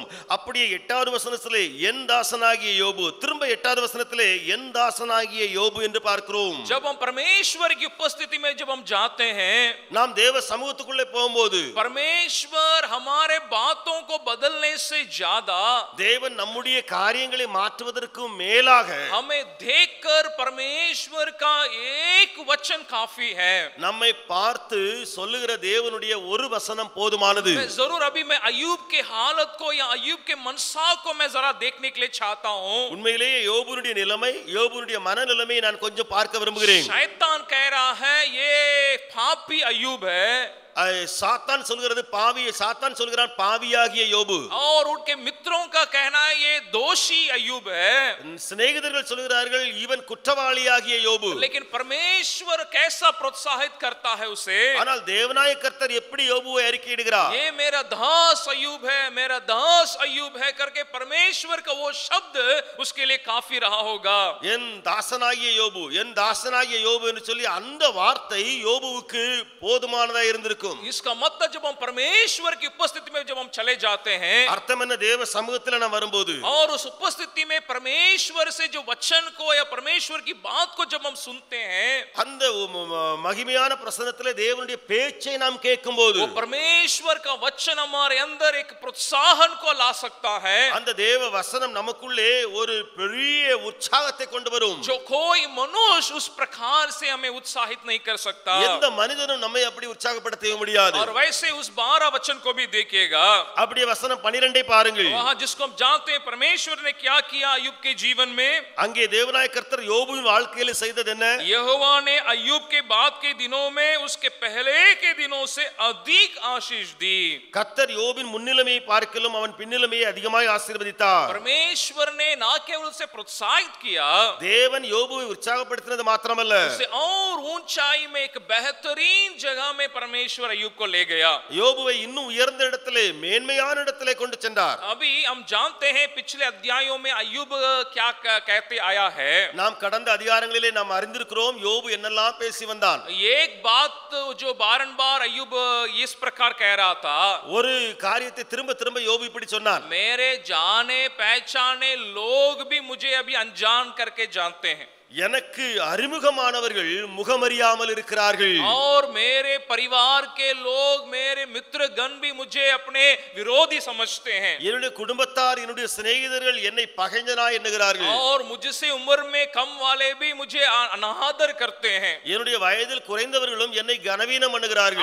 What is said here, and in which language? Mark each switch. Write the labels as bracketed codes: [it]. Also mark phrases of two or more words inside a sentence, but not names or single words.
[ta] அப்படியே 8வது வசனத்திலே என் தாசனாகிய யோபு, திரும்ப 8வது வசனத்திலே என் தாசனாகிய யோபு என்று பார்க்கிறோம். [hi] जब हम परमेश्वर की उपस्थिति में जब हम जाते हैं, [ta] நாம் தேவ சமூகத்துக்குள்ளே போகும்போது [hi] परमेश्वर हमारे बातों को बदलने से ज्यादा [ta] தேவன் நம்முடைய காரியங்களை மாற்றுவதற்கு மேலாக [hi] हमें देखकर परमेश्वर का एक वचन काफी है. [ta] நம்மை பார்த்து சொல்லுகிற தேவனுடைய ஒரு வசனம் போதுமானது. [hi] मैं जरूर अभी मैं अय्यूब के हालत को या अय्यूब के मनसा को मैं जरा देखने के लिए चाहता हूं. [ta] உண்மையிலேயே யோபுனுடைய நிலைமை, யோபுனுடைய மனநிலைமையை நான் கொஞ்சம் பார்க்க விரும்புகிறேன். [hi] शैतान कह रहा है ये पापी अय्यूब है, [ta] சாத்தான் சொல்கிறது பாவியை, சாத்தான் சொல்கிறான் பாவியாகிய யோபு. [hi] और उनके मित्रों का कहना है ये दोषी अय्यूब है. [ta] சிநேகிதர்கள் சொல்கிறார்கள் இவன் குற்றவாளியாகிய யோபு. [hi] लेकिन परमेश्वर कैसा प्रोत्साहित करता है उसे. [ta] ஆனால் தேவனாய கர்த்தர் எப்படி யோபுவை அறிக்கையிடுகிறார்? [hi] ये मेरा दास अय्यूब है, मेरा दास अय्यूब है करके परमेश्वर का वो शब्द उसके लिए काफी रहा होगा. [ta] என் தாசனாகிய யோபு, என் தாசனாகிய யோபு என்று சொல்லி அந்த வார்த்தை யோபுவுக்கு போதுமானதா இருந்திருக்கும். [hi] इसका मतलब जब हम परमेश्वर की उपस्थिति में जब हम चले जाते हैं, [ta] அர்த்தம் என்ன? தேவ சமூகத்தில் நாம் வரும்போது [hi] और उस उपस्थिति में परमेश्वर से जो वचन को या परमेश्वर की बात को जब हम सुनते हैं, [ta] அந்த மகிமையான பிரசன்னத்திலே தேவனுடைய பேச்சை நாம் கேட்கும்போது [hi] वो परमेश्वर का वचन हमारे अंदर एक प्रोत्साहन को ला सकता है. [ta] அந்த தேவ வசனம் நமக்குள்ளே ஒரு பெரிய உற்சாகத்தை கொண்டு வரும். [hi] जो कोई मनुष्य उस प्रकार से हमें उत्साहित नहीं कर सकता. [ta] எந்த மனிதனும் நம்மை அப்படி உற்சாகப்படுத்தவே முடியாது. [hi] और वैसे उस 12 वचन को भी देखिएगा. [ta] அப்படியே வசனம் 12 பாருங்கள். [hi] वहां जिसको हम जानते हैं परमेश्वर ने क्या किया अय्यूब के जीवन में. [ta] அங்கே தேவனாய கர்த்தர் யோபுவின் வாழ்க்கையில செய்தது என்ன? [hi] यहोवा ने अय्यूब के बाद के दिनों में उसके पहले के दिनों से अधिक आशीष दी. [ta] கர்த்தர் யோபின் முன்னிலைமையை பார்க்கலும் அவன் பின்னிலைமையை அதிகமாய் ஆசீர்வதித்தார். [hi] परमेश्वर ने ना केवल उसे प्रोत्साहित किया, [ta] தேவன் யோபுவை உற்சாகப்படுத்தினது மாத்திரமல்ல, [hi] उसे और ऊंचाई में एक बेहतरीन जगह में परमेश्वर अय्यूब को ले गया. [ta] யோபுவை இன்னும் உயர்ந்த இடத்திலே, மேன்மையான இடத்திலே கொண்டு சென்றார். [hi] अभी हम जानते हैं पिछले अध्यायों में अय्यूब क्या कहते आया है. [ta] நாம் கடந்த அதிகாரங்களிலே நாம் அறிந்திருக்கிறோம் யோபு என்னெல்லாம் பேசி வந்தான். [hi] एक बात जो बारंबार अय्यूब इस प्रकार कह रहा था, [ta] ஒரு காரியத்தை திரும்ப திரும்ப யோபு இப்படி சொன்னான். [hi] मेरे जाने पहचाने लोग भी मुझे अभी अनजान करके जानते हैं. [ta] எனக்கு அறிமுகமானவர்கள் முகமறியாமல் இருக்கிறார்கள். [hi] और मेरे परिवार के लोग, मेरे मित्रगण भी मुझे अपने विरोधी समझते हैं. [ta] என்னுடைய குடும்பத்தார், என்னுடைய சிநேகிதர்கள் என்னை பகைஞனாய் எண்ணுகிறார்கள். [hi] और मुझसे उम्र में कम वाले भी मुझे अनादर करते हैं. [ta] என்னுடைய வயதில் குறைந்தவர்களும் என்னை கனவீனம் பண்ணுகிறார்கள்.